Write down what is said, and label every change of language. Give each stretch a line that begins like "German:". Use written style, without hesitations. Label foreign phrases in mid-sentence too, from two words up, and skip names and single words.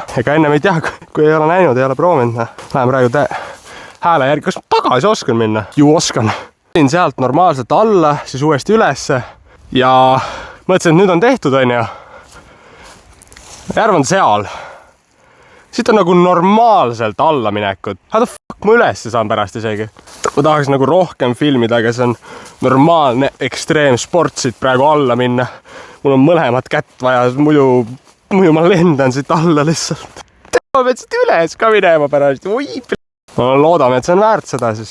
Estonian: Ega ennem ei tea, kui ei ole näinud, ei ole proovinud. Lähen praegu hääle järgi. Kas ma tagasi oskan minna? Ju oskan. Sealt normaalselt alla, siis uuesti ülesse ja mõtlesin, et nüüd on tehtud, on ju. Järv on seal. Siit on nagu normaalselt alla minekut.
English: How the fuck
Estonian: ma ülesse saan pärast isegi? Ma tahaks nagu rohkem filmida, aga see on normaalne ekstreemsport siit praegu alla minna. Mul on mõlemat kätt vaja, muidu ma lendan siit alla lihtsalt. Ma pean siit üles ka minema pärast. Ma loodame, et see on väärt seda siis.